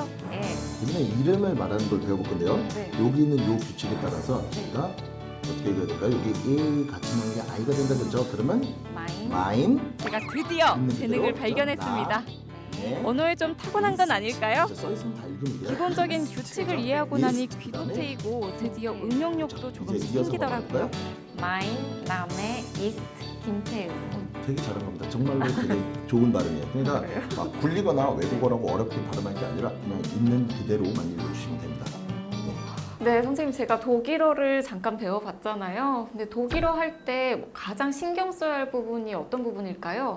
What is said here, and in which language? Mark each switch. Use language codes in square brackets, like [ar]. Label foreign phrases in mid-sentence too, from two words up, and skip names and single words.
[ko] 이번에 이름을 말하는 걸 배워볼 건데요. 여기 있는 요 규칙에 따라서 제가 어떻게 읽어야 될까요? 여기 1 같이 넣는 게 I가 된다 그랬죠? 그러면 마임. 제가 드디어 재능을 발견했습니다. 언어에 좀 타고난 건 아닐까요? 기본적인 규칙을 이해하고 나니 귀도 트이고 드디어 응용력도 조금씩 생기더라고요. [de] Mein Name ist 김태우. [ko] 되게 잘한 겁니다. 정말로 되게 좋은 발음이에요. 그러니까 막 굴리거나 외국어라고 어렵게 발음할 게 아니라 그냥 있는 그대로만 읽어주시면 됩니다. 네, 선생님 제가 독일어를 잠깐 배워봤잖아요. 근데 독일어 할 때 가장 신경 써야 할 부분이 어떤 부분일까요?